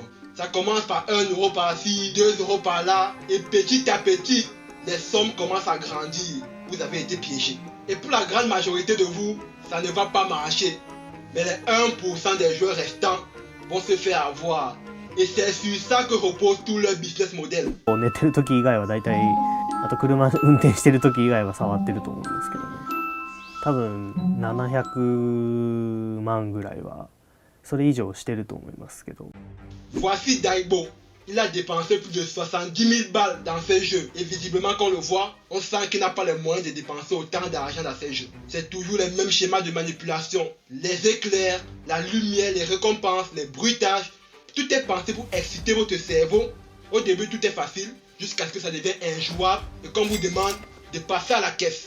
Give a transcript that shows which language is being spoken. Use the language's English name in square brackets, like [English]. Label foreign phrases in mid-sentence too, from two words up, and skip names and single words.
[French] Ça commence par 1 euro par-ci, 2 euros par-là et petit à petit, les sommes commencent à grandir. Vous avez été piégé. Et pour la grande majorité de vous, ça ne va pas marcher. Mais les 1% des joueurs restants vont se faire avoir. Et c'est sur ça que repose tout leur business model. [Japanese] 寝てる時以外はだいたいあと車運転してる時以外は触ってると思うんですけどね。多分700万ぐらいはそれ以上してると思いますけど。 [French] Voici Daibo. Il a dépensé plus de 70 000 balles dans ses jeux. Et visiblement, quand on le voit, on sent qu'il n'a pas les moyens de dépenser autant d'argent dans ses jeux. C'est toujours les mêmes schémas de manipulation. Les éclairs, la lumière, les récompenses, les bruitages. Tout est pensé pour exciter votre cerveau. Au début, tout est facile, jusqu'à ce que ça devienne injouable et qu'on vous demande de passer à la caisse.